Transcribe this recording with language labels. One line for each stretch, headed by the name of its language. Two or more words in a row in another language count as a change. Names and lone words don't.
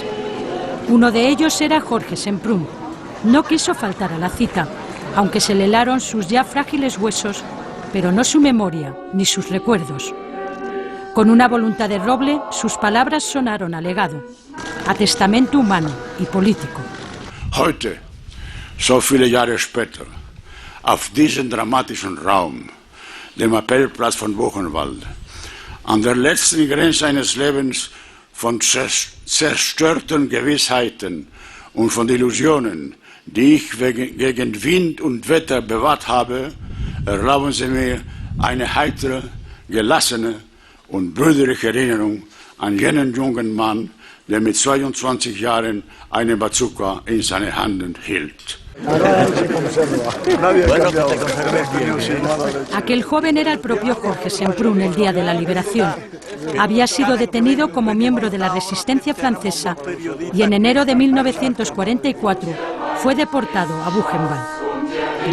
Spanish: Uno de ellos era Jorge Semprún. No quiso faltar a la cita, aunque se le helaron sus ya frágiles huesos, pero no su memoria ni sus recuerdos. Con una voluntad de roble, sus palabras sonaron a legado, a testamento humano y político.
German: Heute, so viele Jahre später, auf diesem dramatischen Raum, dem Appellplatz von Buchenwald, an der letzten Grenze eines Lebens von zerstörten Gewissheiten und von Illusionen, die ich gegen Wind und Wetter bewahrt habe, erlauben Sie mir eine heitere, gelassene und brüderliche Erinnerung an jenen jungen Mann, der mit 22 Jahren eine Bazooka in seinen Händen hielt.
Spanish: Aquel joven era el propio Jorge Semprún el día de la liberación. Había sido detenido como miembro de la resistencia francesa y en enero de 1944 fue deportado a Buchenwald.